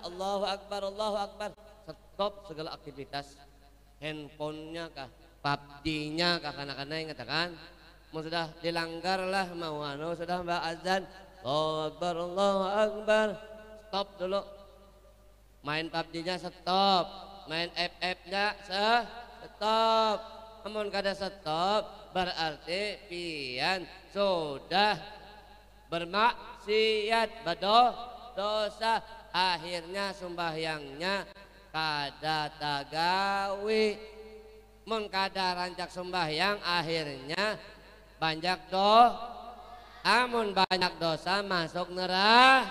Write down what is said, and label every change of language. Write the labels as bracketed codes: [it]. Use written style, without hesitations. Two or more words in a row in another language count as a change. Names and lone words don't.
[ar] الله أكبر [bjn] stop segala aktivitas handphonenya kah PUBG-nya kah kanak-kanak yang katakan mau sudah dilanggar lah mau sudah mbak azan [ar] الله أكبر [bjn] stop dulu main PUBG-nya stop main FF-nya stop amun kada stop berarti pian sudah bermaksiat dosa akhirnya sembahyangnya kada tagawi mun kada rancak sembahyang akhirnya banyak amun banyak dosa masuk neraka.